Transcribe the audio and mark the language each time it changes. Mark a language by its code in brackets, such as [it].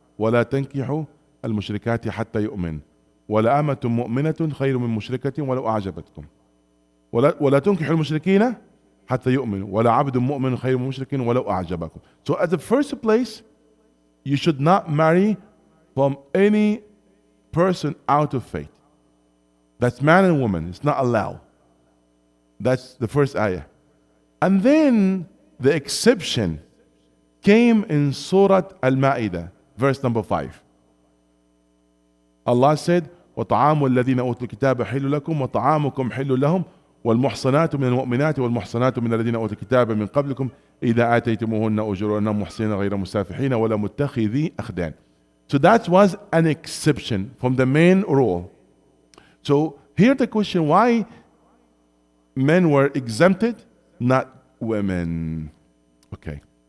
[ar] وَلَا تَنْكِحُوا الْمُشْرِكَاتِ حَتَّى يُؤْمِنْ وَلَا أَمَةٌ مُؤْمِنَةٌ خَيْرٌ مِّن مُشْرِكَةٍ وَلَوْ أَعْجَبَتْكُمْ ولا تنكحوا المشركين حتى يؤمنوا ولا عبد مؤمن خير من مشرك ولو أعجبكم. [en] So at the first place, you should not marry from any person out of faith. That's man and woman. It's not allowed. That's the first ayah. And then the exception came in Surah Al-Ma'idah, verse number 5. [ar] Allah said, وطعام الذين أوتوا الكتاب حل لكم وطعامكم حل لهم والمحصنات من المؤمنات والمحصنات من الذين أوتوا الكتاب من قبلكم إذا آتيتموهن أجورهن محصنين غير مسافحين ولا متخذي أخدان. [en] So that was an exception from the main rule. So here the question, why men were exempted, not women? Okay.